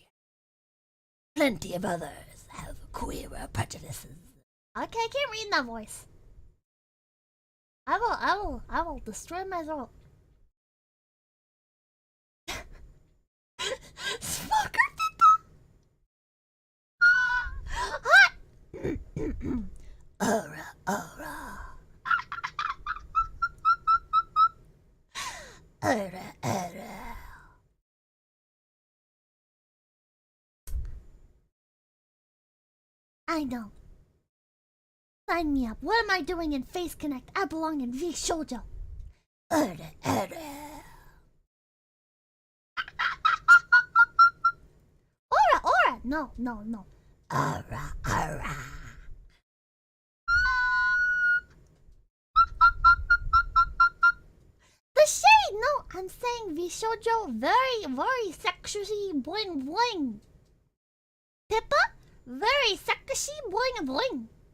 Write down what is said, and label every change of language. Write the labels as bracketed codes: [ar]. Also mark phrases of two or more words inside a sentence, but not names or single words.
[en] Plenty of others have queerer prejudices. Okay, I can't read in that voice. I will destroy my throat. Smoker Hot! Aura, aura. Aura, aura. I know. Sign me up. What am I doing in Face Connect? I belong in 𝐵𝑗𝑗𝐻𝑗𝐿. Aura, aura. Aura, aura! No, no, no. Aura, aura. The shade! No, I'm saying 𝐵𝑗𝑗𝐻 very, very sexy bling bling. Pippa? Very sexy bling bling.